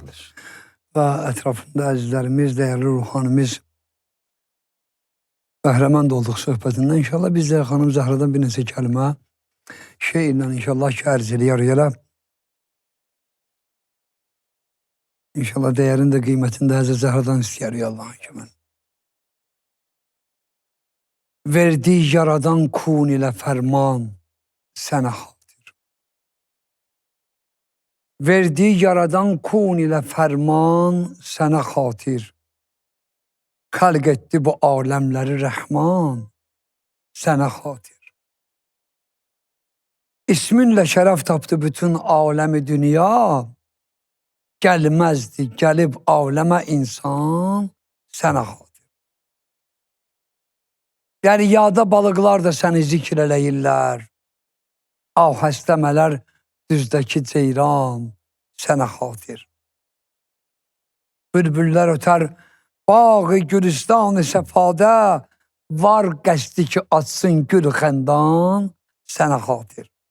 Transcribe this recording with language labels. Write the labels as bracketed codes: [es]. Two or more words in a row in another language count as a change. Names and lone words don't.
[az] Və ətrafında əzizlərimiz, dəyərli ruhanimiz bəhrəmənd olduq söhbətindən. İnşallah biz də xanım Zəhradan bir neçə kəlmə şeylə inşallah ki, ərz eləyər yerə. [tr] İnşallah değerini de kıymetini de Hazreti Zehra'dan istiyor Allah'ın kimin. Verdiği yaradan kun ile ferman sana hatir. Verdiği yaradan kun ile ferman sana hatir. Halk etti bu alemleri Rahman sana hatir. İsminle şeref taptı bütün alemi dünya. Gelmezdi gelip aleme insan sana hatir. [az] Deryada balıqlar da səni zikr eləyirlər. Av həstəmələr düzdəki ceyran sənə xatir. Bülbüllər ötər bağı gülüstan-ı səfadə, var qəsdi ki açsın gül xəndan sənə xatir.